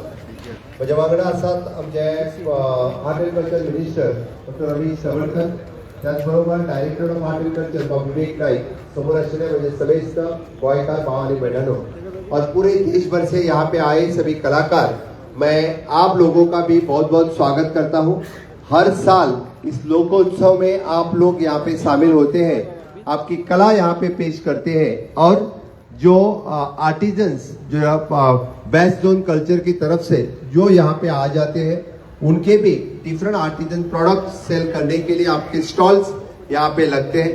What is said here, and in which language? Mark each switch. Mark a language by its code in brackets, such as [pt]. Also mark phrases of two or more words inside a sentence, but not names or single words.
[kok] म्हज्या वांगडा आसात आमचे [en] art and culture minister [kok] डॉक्टर रवी सवळकर, त्याच बरोबर [en] director of art and culture [kok] बाबू विवेक नाईक, समोर आशिल्ले म्हणजे समेस्त गोंयकार भाव आनी भयणानो [hi] और पूरे देश भर से यहाँ पे आए सभी कलाकार, मैं आप लोगों का भी बहुत बहुत स्वागत करता हूँ. हर साल इस लोकोत्सव में आप लोग यहाँ पे शामिल होते हैं, आपकी कला यहाँ पे पेश करते हैं और जो आर्टिजन्स जो वेस्ट जोन कल्चर की तरफ से जो यहाँ पे आ जाते हैं उनके भी [en] different artisan product sell [hi] करने के लिए आपके स्टॉल्स यहाँ पे लगते हैं.